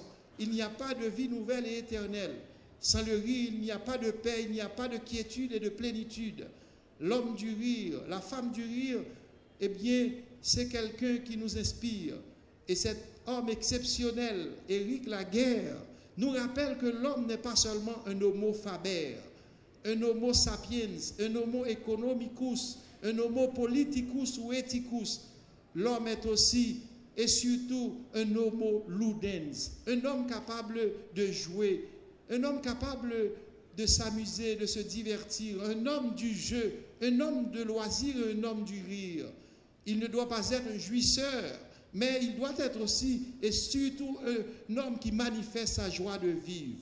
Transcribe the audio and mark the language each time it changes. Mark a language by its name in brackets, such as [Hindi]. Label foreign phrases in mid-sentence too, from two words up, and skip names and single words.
[French] Il n'y a pas de vie nouvelle et éternelle. Sans le rire, il n'y a pas de paix, il n'y a pas de quiétude et de plénitude. L'homme du rire, la femme du rire, eh bien, c'est quelqu'un qui nous inspire. Et cet homme exceptionnel, Éric Laguerre, nous rappelle que l'homme n'est pas seulement un [Latin] homo faber, [French] un [Latin] homo sapiens, [French] un [Latin] homo economicus, [French] un [Latin] homo politicus [French] ou ethicus. L'homme est aussi et surtout un [Latin] homo ludens, [French] un homme capable de jouer, un homme capable de s'amuser, de se divertir, un homme du jeu, un homme de loisir, un homme du rire. Il ne doit pas être un jouisseur, mais il doit être aussi et surtout un homme qui manifeste sa joie de vivre.